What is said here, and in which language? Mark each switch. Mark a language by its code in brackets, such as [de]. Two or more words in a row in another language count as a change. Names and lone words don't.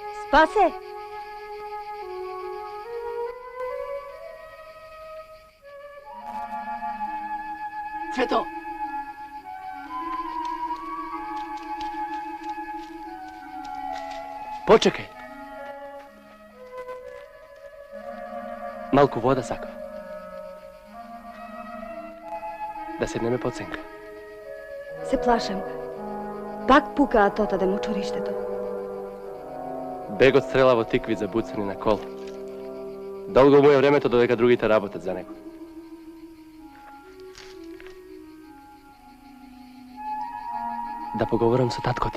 [mk] Pase! Cveto! Počekaj. Малку вода сако. Да се не ме подсенка. Се плашам. Пак пукаат отаде мочурището. Бегот стрела во тикви забуцани на кол. Долго му е времето додека другите работат за него. Да поговорам со татко ти.